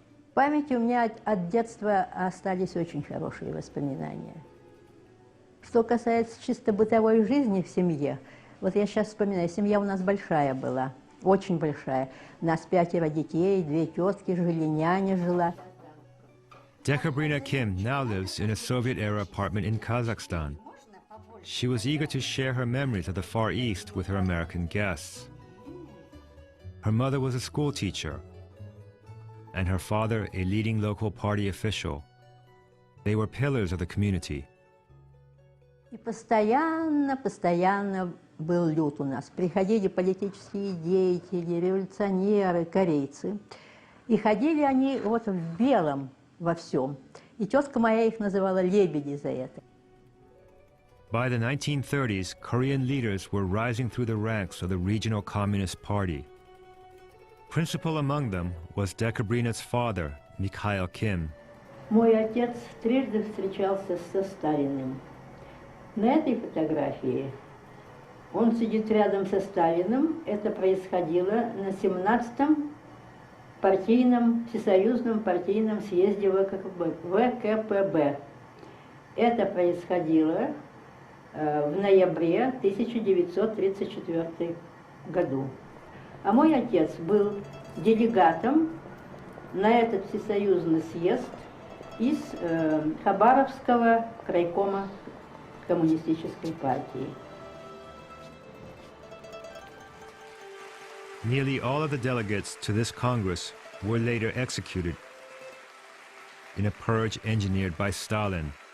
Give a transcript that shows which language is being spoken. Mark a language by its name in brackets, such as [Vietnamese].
[Russian] В памяти у меня от детства остались очень хорошие воспоминания. Что касается чисто бытовой жизни в семье, вот я сейчас вспоминаю, семья у нас большая была, очень большая. У нас 5 детей, 2 тетки жили, няня жила. [English] Dekabrina Kim now lives in a Soviet-era apartment in Kazakhstan. She was eager to share her memories of the Far East with her American guests. Her mother was a school teacher, and her father a leading local party official. They were pillars of the community. [Russian] И постоянно был люд у нас. Приходили политические деятели, революционеры, корейцы. И ходили они вот в белом во всем. И тетка моя их называла лебеди за это. [English] By the 1930s, Korean leaders were rising through the ranks of the regional Communist Party. Principal among them was Dekabrina's father, Mikhail Kim. [Russian] Мой отец трижды встречался со Сталиным. На этой фотографии он сидит рядом со Сталиным. Это происходило на 17-м всесоюзном партийном съезде ВКПБ. Это происходило в ноябре 1934 году. А мой отец был делегатом на этот всесоюзный съезд из Хабаровского крайкома коммунистической партии. [English] Nearly all of the delegates to this Congress were later executed in a purge engineered by Stalin.